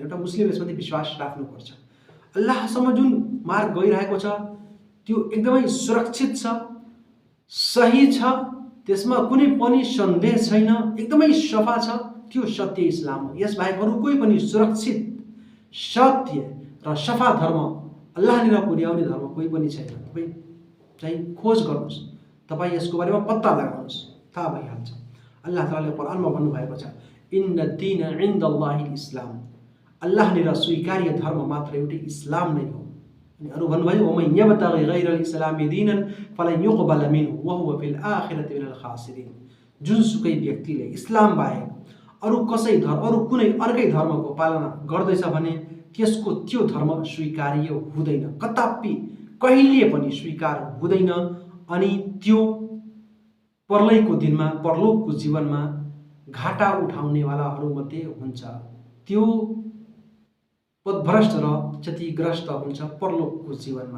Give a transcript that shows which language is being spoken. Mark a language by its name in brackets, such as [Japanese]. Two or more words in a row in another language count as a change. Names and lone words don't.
[Nepali] एउटा मुस्लिमले यसमाथि विश्वास राख्नुपर्छ। अल्लाहसम्म जुन मार्ग गइरहेको छ त्यो एकदमै सुरक्षित छ, सही छ, त्यसमा कुनै पनि सन्देह छैन, एकदमै सफा छ, त्यो सत्य इस्लाम हो। यसबाहेक अरू कोही पनि सुरक्षित, सत्य र सफा धर्म, अल्लाहनिर पुर्याउने धर्म कोही पनि छैन। तपाईँ चाहिँ खोज गर्नुहोस्, तपाईँ यसको बारेमा पत्ता लगाउनुहोस्, थाहा भइहाल्छ। अल्लाह तालाले कुरानमा भन्नुभएको छ, [Arabic] إن الدين عند الله الإسلام, [Nepali] अल्लाहनिर स्वीकार्य धर्म मात्र एउटै इस्लाम नै हो। अनि अरू भन्नुभयो, [Arabic] ومن يبتغ غير الإسلام دينا فلن يقبل منه وهو في الآخرة من الخاسرين. [Nepali] जुनसुकै व्यक्तिले इस्लाम बाहेक अरू कुनै अर्कै धर्मको पालना गर्दैछ भने त्यसको त्यो धर्म स्वीकार्य हुँदैन, कदापि कहिले पनि स्वीकार हुँदैन। अनि त्यो पर्लैको दिनमा, परलोकको जीवनमा घाटा उठाउनेवालाहरूमध्ये हुन्छ, त्यो पदभ्रष्ट र क्षतिग्रस्त हुन्छ परलोकको जीवनमा।